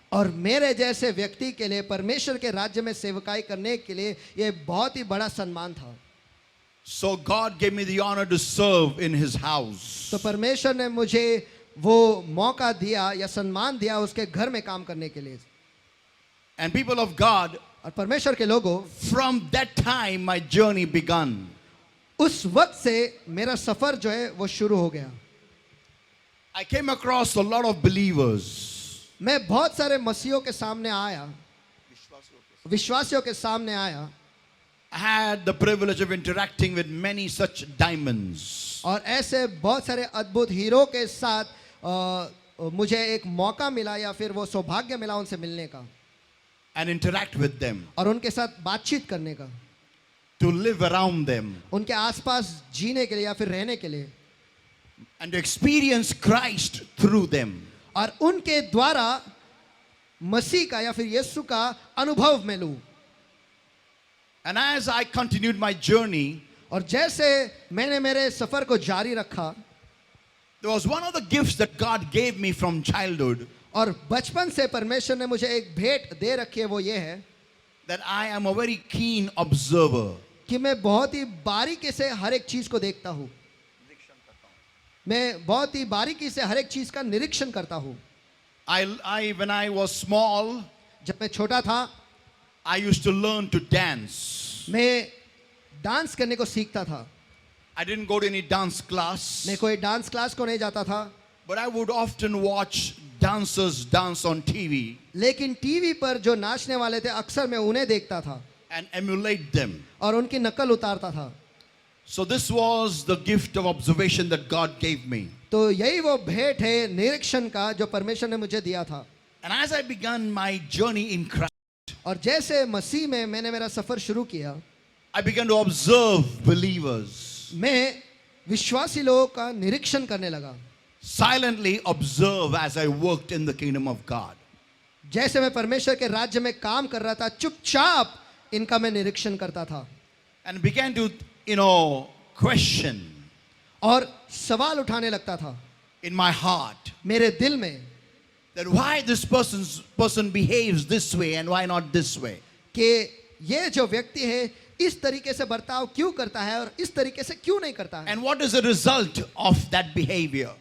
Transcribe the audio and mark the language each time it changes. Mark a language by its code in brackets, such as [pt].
[hi] और मेरे जैसे व्यक्ति के लिए परमेश्वर के राज्य में सेवकाई करने के लिए ये बहुत ही बड़ा सम्मान था। [en] So God gave me the honor to serve in His house. [hi] तो परमेश्वर ने मुझे वो मौका दिया या सम्मान दिया उसके घर में काम करने के लिए। [en] And people of God, [hi] और परमेश्वर के लोगों, [en] from that time my journey began. [hi] उस वक्त से मेरा सफर जो है वो शुरू हो गया। [en] I came across a lot of believers. [hi] मैं बहुत सारे मसीहों के सामने आया, विश्वासियों के सामने आया। [en] I had the privilege of interacting with many such diamonds. [hi] और ऐसे बहुत सारे अद्भुत हीरो के साथ मुझे एक मौका मिला या फिर वो सौभाग्य मिला उनसे मिलने का [en] And interact with them. [hi] और उनके साथ बातचीत करने का, [en] To live around them. [hi] उनके आसपास जीने के लिए या फिर रहने के लिए, [en] And to experience Christ through them. [hi] और उनके द्वारा मसीह का या फिर यीशु का अनुभव में लूं। [en] And as I continued my journey, [hi] और जैसे मैंने मेरे सफर को जारी रखा, [en] there was one of the gifts that God gave me from childhood, [hi] और बचपन से परमेश्वर ने मुझे एक भेंट दे रखी है। वो ये है [en] that I am a very keen observer. [hi] कि मैं बहुत ही बारीकी से हर एक चीज को देखता हूँ। मैं बहुत ही बारीकी से हर एक चीज का निरीक्षण करता हूँ। [en] When I was small, [hi] जब मैं छोटा था [en] I used to learn to dance. [hi] मैं डांस करने को सीखता था। [en] I didn't go to any dance class, [hi] मैं कोई डांस क्लास को नहीं जाता था, [en] but I would often watch dancers dance on TV [hi] लेकिन टीवी पर जो नाचने वाले थे अक्सर मैं उन्हें देखता था [en] and emulate them. [hi] और उनकी नकल उतारता था। [en] So this was the gift of observation that God gave me. [hi] तो यही वो भेंट है निरीक्षण का जो परमेश्वर ने मुझे दिया था। [en] And as I began my journey in Christ, [hi] और जैसे मसीह में मैंने मेरा सफर शुरू किया, [en] I began to observe believers. [hi] मैं विश्वासी लोगों का निरीक्षण करने लगा। [en] Silently observe as I worked in the kingdom of God. [hi] जैसे मैं परमेश्वर के राज्य में काम कर रहा था, चुपचाप इनका मैं निरीक्षण करता था। [en] And began to, question [hi] और सवाल उठाने लगता था [en] in my heart [hi] मेरे दिल में [en] that why this person behaves this way and why not this way. [hi] कि ये जो व्यक्ति है इस तरीके से बर्ताव क्यों करता है और इस तरीके से क्यों नहीं करता है, [en] And what is the result of that behavior?